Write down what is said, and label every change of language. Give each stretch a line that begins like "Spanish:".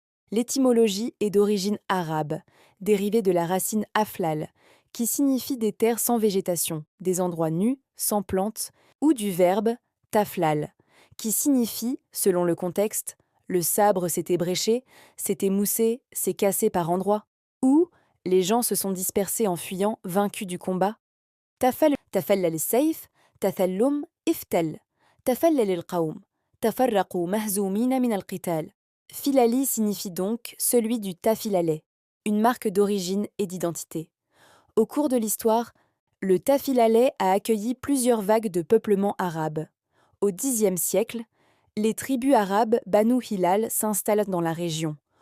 French: L'étymologie est d'origine arabe, dérivée de la racine aflal, qui signifie des terres sans végétation, des endroits nus, sans plantes, ou du verbe taflal, qui signifie, selon le contexte, le sabre s'est ébréché, s'est émoussé, s'est cassé par endroits, ou les gens se sont dispersés en fuyant, vaincus du combat.
Arabic: تفلل السيف تثلم افتل تفلل القوم تفرقوا مهزومين من القتال.
French: Filali signifie donc celui du Tafilaleh, une marque d'origine et d'identité. Au cours de l'histoire, le Tafilaleh a accueilli plusieurs vagues de peuplement arabe. Au Xe siècle, les tribus arabes Banu Hilal s'installent dans la région.